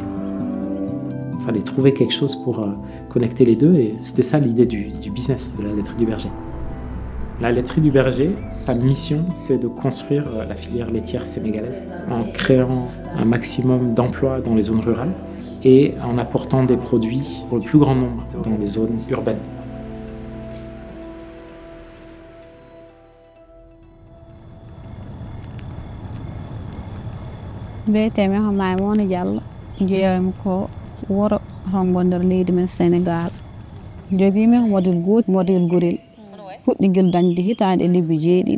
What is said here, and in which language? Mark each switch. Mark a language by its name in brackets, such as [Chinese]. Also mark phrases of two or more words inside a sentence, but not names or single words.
[French] Il fallait trouver quelque chose pour connecter les deux et c'était ça l'idée du business de la laiterie du berger. La laiterie du berger, sa mission, c'est de construire la filière laitière sénégalaise en créant un maximum d'emplois dans les zones rurales et en apportant des produits pour le plus grand nombre dans les zones urbaines. [Fula] Mbiyetemi ko Maimouna Diallo jeeyami ko wuro Hongo nder leydi men Sénégal. Jogiimi ko modèle gooti modèle gorel fuɗɗi ngel dañde hitaande e lebbi 7.